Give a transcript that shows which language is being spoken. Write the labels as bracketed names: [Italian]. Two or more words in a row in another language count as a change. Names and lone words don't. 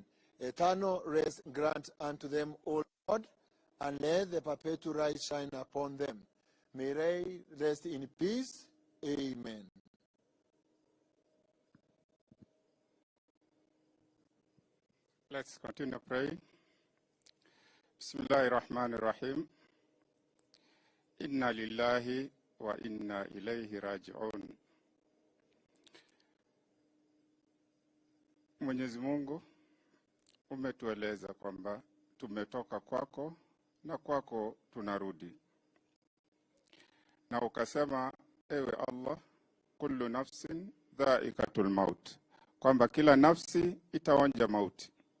[English] Eternal rest grant unto them, O Lord, and let the perpetual light shine upon them. May they rest in peace. Amen. Let's continue praying. [Arabic] بسم الله الرحمن الرحيم. إنا لله وإنا إليه راجعون. [Swahili] Mwenyezi Mungu, umetueleza kwamba tumetoka kwako na kwako tunarudi. Na ukasema, ewe Allah, [Arabic] كل نفس ذائقة الموت, [Swahili] kwamba kila nafsi itaonja mauti.